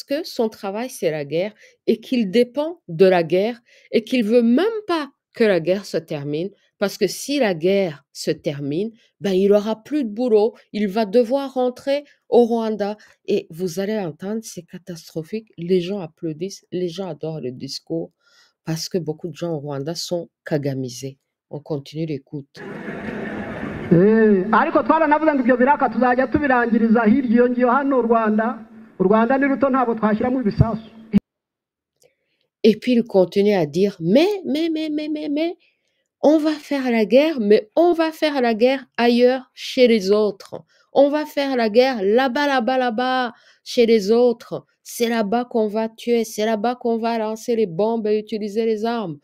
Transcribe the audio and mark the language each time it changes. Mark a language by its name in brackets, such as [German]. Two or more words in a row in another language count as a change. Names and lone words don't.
[French] que son travail, c'est la guerre, et qu'il dépend de la guerre, et qu'il veut même pas que la guerre se termine, parce que si la guerre se termine, ben, il aura plus de boulot, il va devoir rentrer au Rwanda, et vous allez entendre, c'est catastrophique, les gens applaudissent, les gens adorent le discours, parce que beaucoup de gens au Rwanda sont kagamisés. On continue l'écoute. [Kinyarwanda] ariko twaranavuze ngo ibyo biraka tuzajya tubirangiriza hirya iyo ngiyo hano u Rwanda ni ruto ntabwo twashyiramo ibisasu. [French] Et puis il continue à dire, mais, on va faire la guerre, mais on va faire la guerre ailleurs, chez les autres. On va faire la guerre là-bas, chez les autres. C'est là-bas qu'on va tuer, c'est là-bas qu'on va lancer les bombes et utiliser les armes.